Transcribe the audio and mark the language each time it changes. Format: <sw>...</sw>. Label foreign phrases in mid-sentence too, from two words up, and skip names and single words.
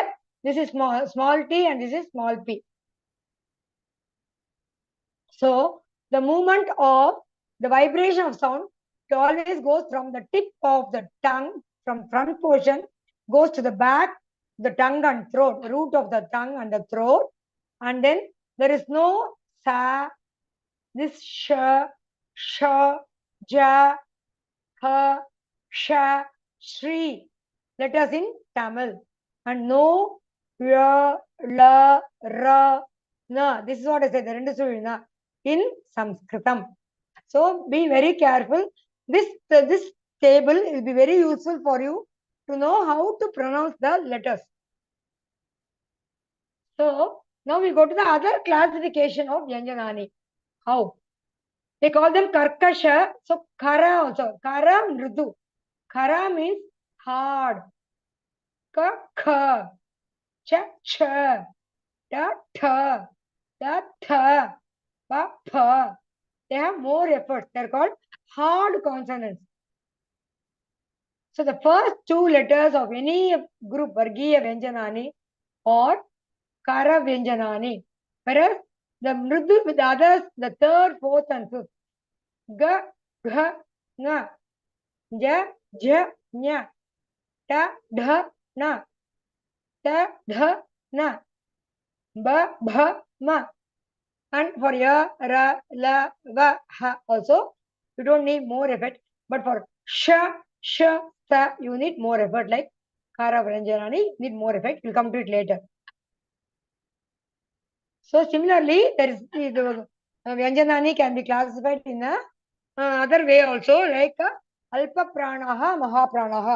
<en>This is small t and this is small p. So, the movement of the vibration of sound, it always goes from the tip of the tongue, from front portion, goes to the back, the tongue and throat, root of the tongue and the throat. And then there is no sa, this sh, ja, ha, sha, shri letters in Tamil. And no ya, la, ra, na. This is what I said, the rendu suri na in Sanskritam. So be very careful. This table will be very useful for you to know how to pronounce the letters. So now we go to the other classification of Vyanjanani. How? They call them Karkasha. So Kara also.</en> <sa>Kara Mridu.</sa> <en>Kara means hard.</en> <sa>Ka, kha. Cha, cha. Da, tha. Da, tha. Pa, pa.</sa> <en>They have more effort. They're called hard consonants. So the first 2 letters of any group,</en> <sa>Vargiya Vyanjanani</sa> <en>or</en> <sa>Kara Vyanjanani.</sa> <en>Whereas the Mridu with the others, the 3rd, 4th and 5th.</en> <sa>Ga, gha, nga. Ja, ja, nya. Ta, dha, na. Ta, dha, na. Ba, bha, ma.</sa> <en>And for ya, ra, la, va, ha also, you don't need more effort. But for sha, sa, you need more effort. Like</en> <sa>Kara Vyanjanani,</sa> <en>need more effort. We'll come to it later. So similarly, there is the Vyanjanani can be classified in a other way also, like</en> <sa>Alpa Pranaha, Maha Pranaha.</sa>